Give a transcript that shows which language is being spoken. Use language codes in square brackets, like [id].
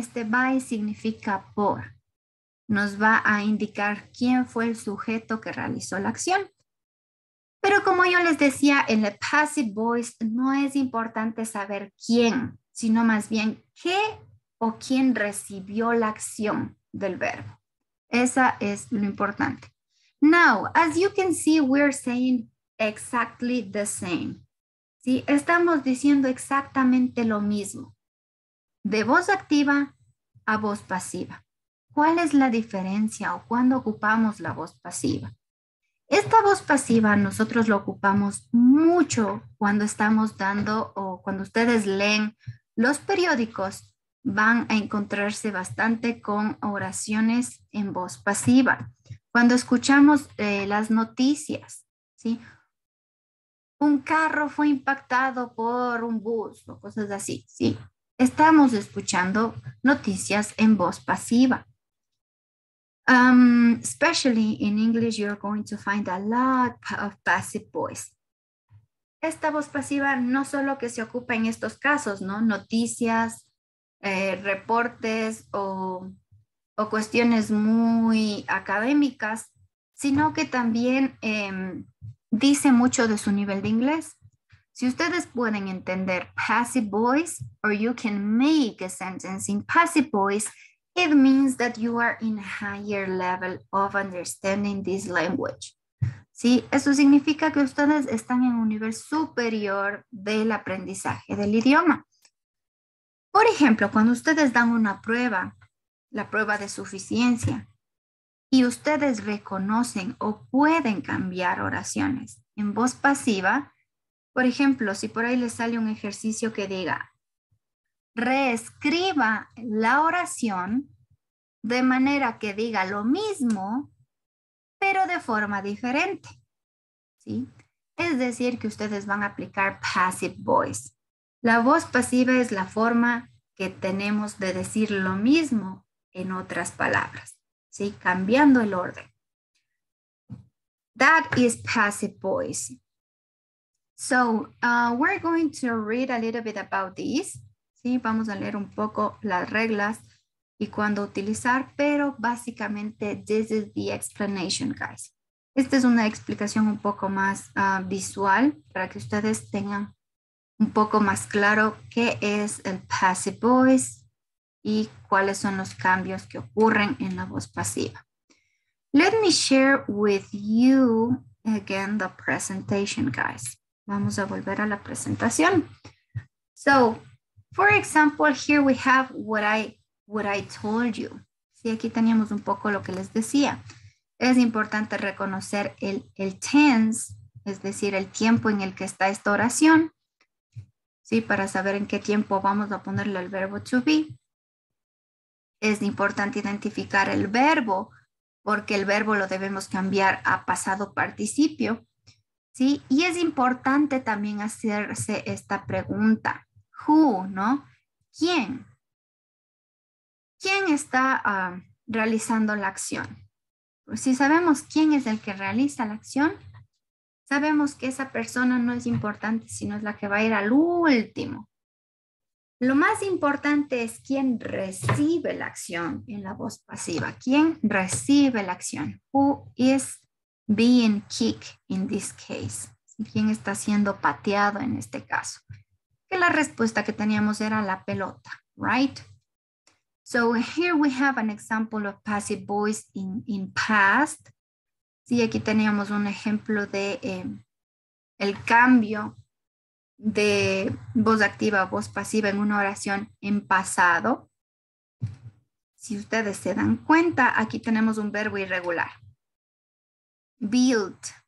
[es] Este by significa por. Nos va a indicar quién fue el sujeto que realizó la acción. Pero como yo les decía, en el passive voice no es importante saber quién, sino más bien qué o quién recibió la acción del verbo. Esa es lo importante. [en] Now, as you can see, we're saying exactly the same. [es] ¿Sí? Estamos diciendo exactamente lo mismo. De voz activa a voz pasiva. ¿Cuál es la diferencia o cuándo ocupamos la voz pasiva? Esta voz pasiva nosotros lo ocupamos mucho cuando estamos dando o cuando ustedes leen los periódicos, van a encontrarse bastante con oraciones en voz pasiva. Cuando escuchamos las noticias, ¿sí? Un carro fue impactado por un bus o cosas así, ¿sí? Estamos escuchando noticias en voz pasiva. [en] Especially in English, you're going to find a lot of passive voice. [es] Esta voz pasiva no solo que se ocupa en estos casos, ¿no? Noticias, reportes o cuestiones muy académicas, sino que también dice mucho de su nivel de inglés. Si ustedes pueden entender [en] passive voice, or you can make a sentence in passive voice, it means that you are in a higher level of understanding this language. [es] ¿Sí? Eso significa que ustedes están en un nivel superior del aprendizaje del idioma. Por ejemplo, cuando ustedes dan una prueba, la prueba de suficiencia, y ustedes reconocen o pueden cambiar oraciones en voz pasiva, por ejemplo, si por ahí les sale un ejercicio que diga, reescriba la oración de manera que diga lo mismo, pero de forma diferente, ¿sí? Es decir, que ustedes van a aplicar passive voice. La voz pasiva es la forma que tenemos de decir lo mismo en otras palabras, ¿sí? Cambiando el orden. [en] That is passive voice. So, we're going to read a little bit about this. [es] ¿Sí? Vamos a leer un poco las reglas y cuándo utilizar, pero básicamente [en] this is the explanation, guys. [es] Esta es una explicación un poco más visual para que ustedes tengan un poco más claro qué es el passive voice y cuáles son los cambios que ocurren en la voz pasiva. [en] Let me share with you again the presentation, guys. [es] Vamos a volver a la presentación. [en] So, for example, here we have what I told you. [es] Sí, aquí teníamos un poco lo que les decía. Es importante reconocer el tense, es decir, el tiempo en el que está esta oración. Sí, para saber en qué tiempo vamos a ponerle el verbo to be. es importante identificar el verbo, porque el verbo lo debemos cambiar a pasado participio, ¿sí? Y es importante también hacerse esta pregunta. Who, ¿no? ¿Quién? ¿Quién está realizando la acción? Pues si sabemos quién es el que realiza la acción, sabemos que esa persona no es importante, sino es la que va a ir al último. Lo más importante es quién recibe la acción en la voz pasiva. ¿Quién recibe la acción? [en] Who is being kicked in this case? [es] ¿Quién está siendo pateado en este caso? Que la respuesta que teníamos era la pelota, right? [en] So here we have an example of passive voice in past. [es] Sí, aquí teníamos un ejemplo de el cambio de voz activa a voz pasiva en una oración en pasado. Si ustedes se dan cuenta, aquí tenemos un verbo irregular. Build.